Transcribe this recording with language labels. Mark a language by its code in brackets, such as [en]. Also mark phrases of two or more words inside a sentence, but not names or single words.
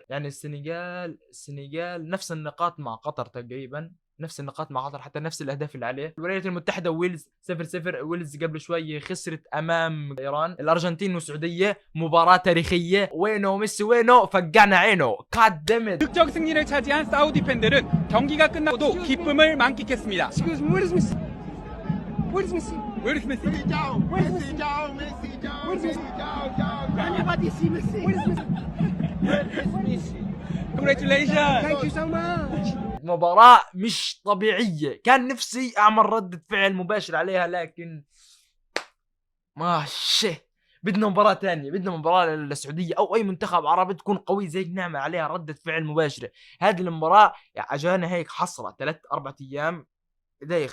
[ar] يعني السنغال نفس النقاط مع قطر تقريبا، نفس النقاط مع قطر، حتى نفس الاهداف اللي عليه. الولايات المتحده ويلز 0-0. ويلز قبل شوي خسرت امام ايران. الارجنتين والسعوديه مباراه تاريخيه. وينو ميسي وينو؟ فقعنا عينه. قاد دمت. [ko] 극적 승리를 차지한 사우디 팬들은 경기가 끝나고도 기쁨을 만끽했습니다. [en] Excuse me, where is Messi? Where is Messi? Where is Messi? Anybody see Messi? Where is Messi? Congratulations. Thank you so much. [ar] مباراة مش طبيعية. كان نفسي اعمل ردة فعل مباشر عليها، لكن ماشي. بدنا مباراة تانية، بدنا مباراة للسعودية او اي منتخب عربي تكون قوي زي نعمل عليها ردة فعل مباشرة. هذه المباراة اجانا هيك حصرة 3-4 ايام دايخ.